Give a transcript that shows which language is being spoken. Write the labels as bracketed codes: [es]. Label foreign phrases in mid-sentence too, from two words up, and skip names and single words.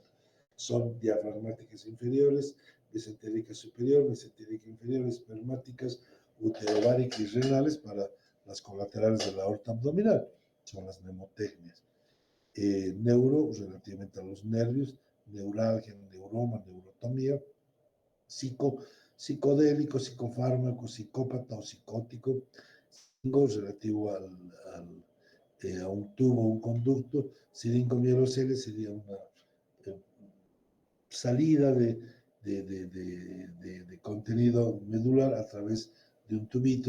[es] Son diafragmáticas inferiores, mesentérica superior, mesentérica inferior, espermáticas, uterováricas y renales para las colaterales de la aorta abdominal. Son las mnemotecnias. Neuro, relativamente a los nervios, neuralgia, neuroma, neurotomía, psicodélico, psicofármaco, psicópata o psicótico, relativo a un tubo, un conducto. Siringomielocele sería una salida de contenido medular a través de un tubito.